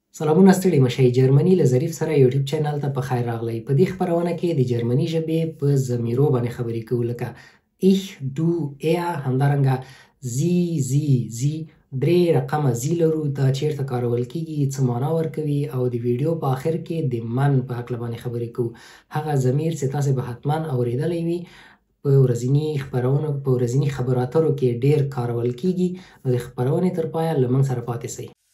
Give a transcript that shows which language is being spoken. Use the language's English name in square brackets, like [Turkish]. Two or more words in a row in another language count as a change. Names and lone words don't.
[Pashto] سلامونه ستړي مشئ. جرمني له ظریف سره یوټیوب چینل ته په خیر راغلی. په دې خپرونه کې د جرمني ژبې په ضمیرو باندې خبرې کوو، لکه [German] ich, du, er، [Pashto] همدارنګه [German] sie، sie [Pashto] 3 رقمه زی لرو. دا چیرته کارول کیږي، څه معنا ورکوي، او د ویډیو په آخر کې د من په هکله باندې خبرې کوو. هغه ضمیر چې تاسې به حتما اورېدلی وي په ورځني خپرونو، په ورځني خبرو اترو کې ډېر کارول کیږي. نو د خپرونې تر پایه له موږ سره پاتې سئ.